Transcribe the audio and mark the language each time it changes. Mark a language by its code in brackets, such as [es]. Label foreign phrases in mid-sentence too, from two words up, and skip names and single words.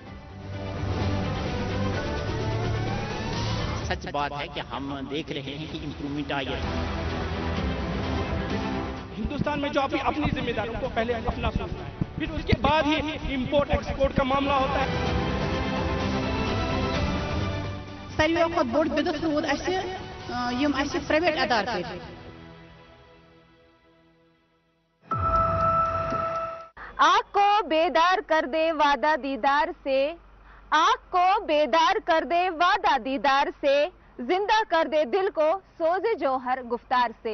[ur] سچ بات ہے کہ ہم دیکھ رہے ہیں کہ امپرومنٹ آئی ہے. ہندوستان میں جو اپنی ذمہ داری کو پہلے اپنا سوچنا ہے, پھر اس کے بعد ہی [en] import export [ur] کا معاملہ ہوتا ہے. [ks] ساروی کھۄتہٕ بوٚڑ بدعت روٗد اَسہِ یِم اَسہِ پرٛایویٹ ادارٕ کٔرۍ. [ur] آنکھ کو بیدار کر دے وعدہ دیدار سے, آنکھ کو بیدار کر دے وعدہ دیدار سے, زندہ کر دے دل کو سوز جوہر گفتار سے.